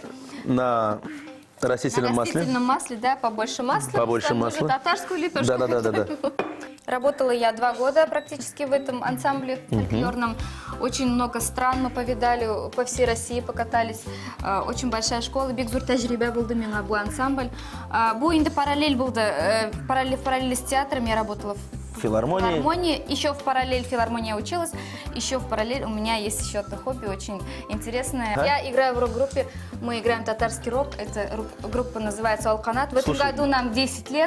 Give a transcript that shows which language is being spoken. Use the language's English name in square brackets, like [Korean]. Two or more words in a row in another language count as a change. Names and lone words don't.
[Russian] на растительном на масле. растительном масле, да, побольше масла. Побольше Ставлю масла. татарскую лепешку. Да. Работала я 2 года практически в этом ансамбле фольклорном. Очень много стран мы повидали, по всей России покатались. Очень большая школа. [Tatar] Бигзур тәҗрибә булды миңа бу ансамбль. Бу инде параллель булды. [Russian] В параллели с театром я работала в Филармонии. Еще в параллель филармонии училась. Еще в параллель у меня есть еще одно хобби очень интересное. А? Я играю в рок-группе. Мы играем татарский рок. Эта группа называется «Алканат». В этом Слушай. году нам 10 лет.